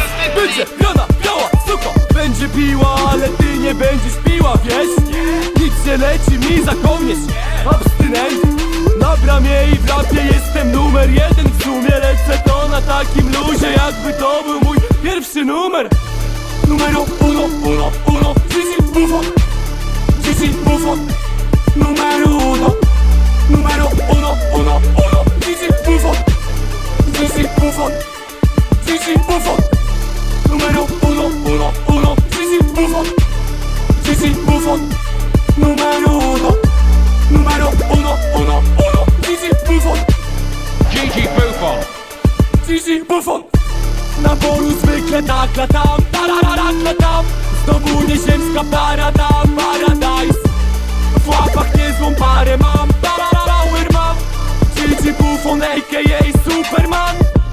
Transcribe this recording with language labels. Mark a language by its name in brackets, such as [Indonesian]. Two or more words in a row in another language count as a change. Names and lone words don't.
[Polish] Będzie piona, biała, suko, będzie piła, ale ty nie będziesz piła, wiesz? Nic nie leci mi za kołnierz, abstynent. Na bramie i w rapie jestem numer 1. W sumie lecę to na takim luzie, jakby to był mój pierwszy numer. [Italian] Numero uno. Gigi Buffon. Numero uno. Gigi Buffon. Numero uno. Gigi Buffon. Numero uno. Gigi Buffon. [Polish] Na polu zwykle tak latam, latam. Znowu nieziemska para, paradise. W łapach niezłą parę mam, power mam. Gigi Buffon, a.k.a. Superman.